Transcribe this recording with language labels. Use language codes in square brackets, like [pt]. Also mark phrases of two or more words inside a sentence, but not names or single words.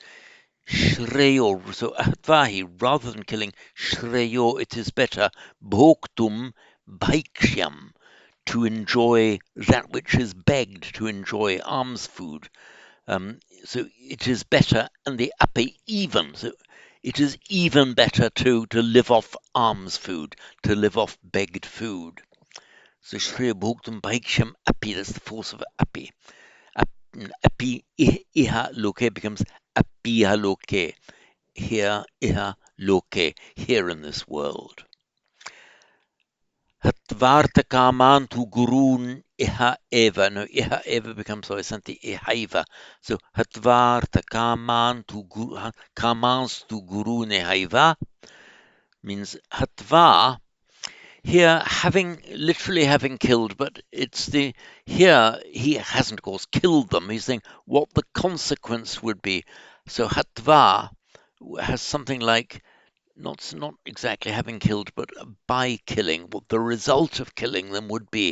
[en] Shreyo, so Ahatvahi, rather than killing Shreyo, it is better [sa] Bhoktum Bhaikshyam, [en] to enjoy that which is begged, to enjoy alms food. So it is better, and the api even. So it is even better to live off alms food, to live off begged food. [sa] So Shriya Bhoktam Bhaikshyam api, [en] that's the force of api. [sa] Api iha loke becomes apiha loke. Here, iha loke, [en] here in this world. [sa] Hatvarta kamantu gurun iha eva. No, iha eva becomes hoisanti ihaiva. So hatvarta kamantu gurun ihaiva means hatva. [en] Here, literally having killed, but here he hasn't, of course, killed them. He's saying what the consequence would be. So hatva has something like not exactly having killed, but by killing, what the result of killing them would be.